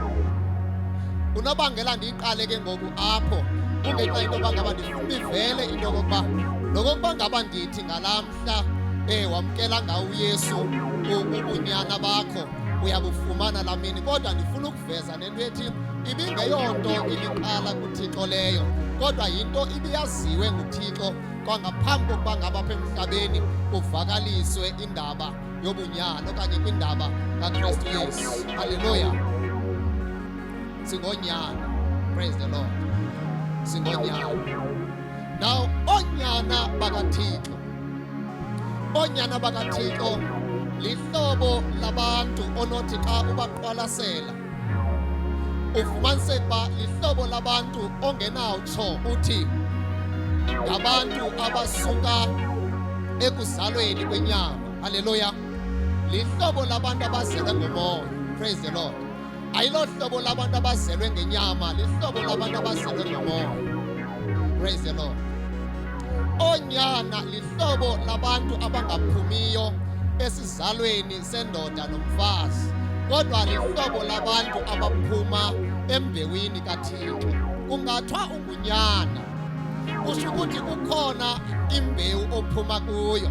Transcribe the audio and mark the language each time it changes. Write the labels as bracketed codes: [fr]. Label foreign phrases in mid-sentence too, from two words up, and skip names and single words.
[xh] Unobangela ndiyiqale ke ngoku apho kungenxa into bangaba ndifuna ivele into yokuba nokokuba ngaba ndithi ngalamhla wamkela ngawo uYesu ubunyana bakho uyabufumana lamini kodwa ndifuna ukuveza nento ethi ibingeyonto iliqala kuThixo leyo kodwa yinto ibiyaziwe nguThixo kwangaphambi kokuba ngaba apha emhlabeni kuvakaliswe indaba yobunyana okanye kwindaba kaKristu Yesu. Haleluya. Singonyana. [en] Praise the Lord. [xh] Singonyana. Now onyana bakaThixo. Onyana bakaThixo lihlobo labantu onothi xa ubaqwalasela ufumaniseke uba lihlobo labantu ongenawutsho uthi ngabantu abasuka ekuzalweni kwenyama. Haleluya. Lihlobo labantu abazelwe ngomoya. [en] Praise the Lord. [xh] Ayilo hlobo labantu abazelwe ngenyama, lihlobo labantu abazelwe ngomoya. [en] Praise the Lord. [xh] Onyana lihlobo labantu abangaphumiyo esizalweni sendoda nomfazi kodwa lihlobo labantu abaphuma embewini kaThixo. Kungathiwa ungunyana kusho ukuthi kukhona imbewu ophuma kuyo.